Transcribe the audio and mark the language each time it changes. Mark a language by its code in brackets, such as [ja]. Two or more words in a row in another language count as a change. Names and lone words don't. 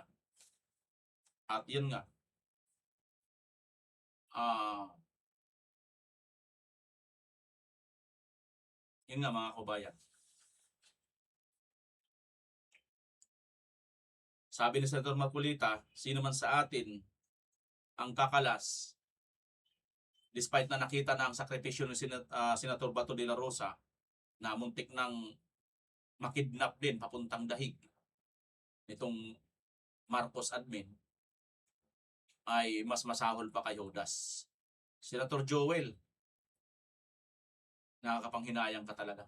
[tl] At yun nga, yun nga mga kababayan. Sabi ni Senator Marcolita, sino man sa atin ang kakalas, despite na nakita na ang sakripisyo ni Senator Bato de la Rosa, na muntik ng makidnap din papuntang dahig nitong Marcos admin, ay mas masahol pa kay Judas. Senator Joel, nakakapanghinayang ka talaga.